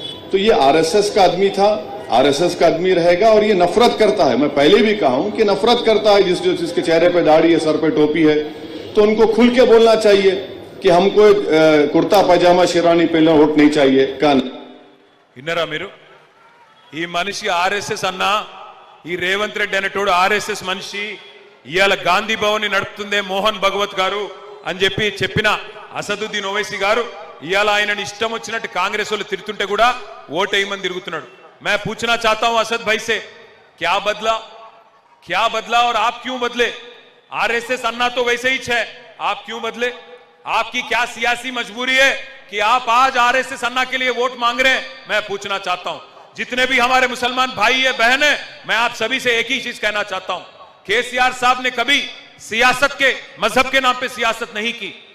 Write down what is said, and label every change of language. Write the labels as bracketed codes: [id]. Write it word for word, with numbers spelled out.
[hi] तो ये आरएसएस का आदमी था, आरएसएस का आदमी रहेगा, और ये नफरत करता है। मैं पहले भी कहा हूं कि नफरत करता है जिस जिसके चेहरे पे दाढ़ी है, सर पे टोपी है। तो उनको खुल के बोलना चाहिए कि हमको एक कुर्ता पैजामा शेरवानी पहनना वोट नहीं चाहिए। कान [te] విన్నారా మీరు? ఈ మనిషి ఆర్ఎస్ఎస్ అన్నా, ఈ రేవంత్ రెడ్డి అనేటోడు ఆర్ఎస్ఎస్ మనిషి. ఇవాళ గాంధీ భవన్ నడుపుతుందే మోహన్ భగవత్ గారు అని చెప్పి చెప్పిన అసదుద్దీన్ ఓవైసీ గారు ఇవాళ ఆయనని ఇష్టం వచ్చినట్టు కాంగ్రెస్ వాళ్ళు తిరుగుతుంటే కూడా ఓటేయమని తిరుగుతున్నాడు. [hi] मैं पूछना चाहता हूं असद भाई से, क्या बदला? क्या बदला और आप क्यों बदले? आरएसएस अन्ना तो वैसे ही है, आप क्यों बदले? आपकी क्या सियासी मजबूरी है कि आप आज आरएसएस अन्ना के लिए वोट मांग रहे हैं? मैं पूछना चाहता हूं, जितने भी हमारे मुसलमान भाई है बहन है, मैं आप सभी से एक ही चीज कहना चाहता हूं, केसीआर साहब ने कभी सियासत के मजहब के नाम पे सियासत नहीं की।